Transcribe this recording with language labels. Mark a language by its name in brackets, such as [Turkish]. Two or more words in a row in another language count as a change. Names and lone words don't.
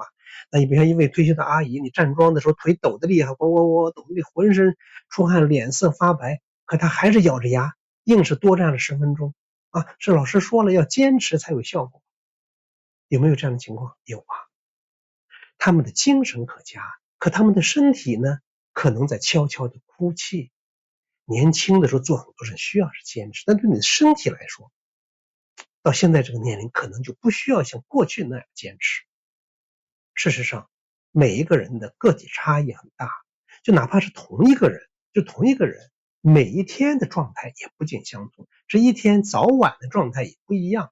[Chinese] 那你比如一位退休的阿姨，你站樁的時候腿抖得厲害，我抖得厲害，渾身出汗，臉色發白，可她還是咬着牙，硬是多站了10分鐘是老師說了要堅持才有效果。有沒有這樣的情況？有他們的精神可嘉，可他們的身體呢，可能在悄悄的哭泣。年輕的時候做很多事需要是堅持，但对你的身體來說，到現在這個年齡可能就不需要像過去那樣堅持。事實上，每一個人的個體差異很大，就哪怕是同一個人，每一天的狀態也不盡相同，這一天早晚的狀態也不一樣。